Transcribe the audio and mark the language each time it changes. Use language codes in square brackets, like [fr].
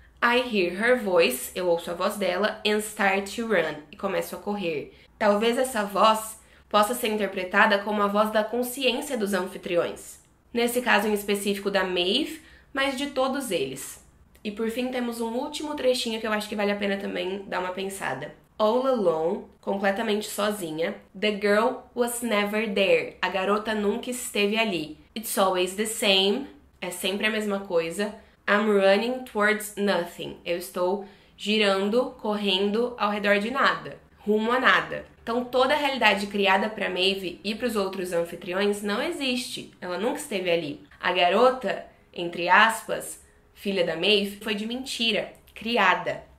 [en] I hear her voice, [pt] eu ouço a voz dela, [en] and start to run, [pt] e começo a correr. Talvez essa voz possa ser interpretada como a voz da consciência dos anfitriões. Nesse caso em específico da Maeve, mas de todos eles. E por fim temos um último trechinho que eu acho que vale a pena também dar uma pensada. [en] All alone, [pt] completamente sozinha. [en] The girl was never there. [pt] A garota nunca esteve ali. [en] It's always the same. [pt] É sempre a mesma coisa. [en] I'm running towards nothing. [pt] Eu estou girando, correndo ao redor de nada. Rumo a nada. Então toda a realidade criada para Maeve e para os outros anfitriões não existe. Ela nunca esteve ali. A garota, entre aspas, filha da Maeve, foi de mentira, criada.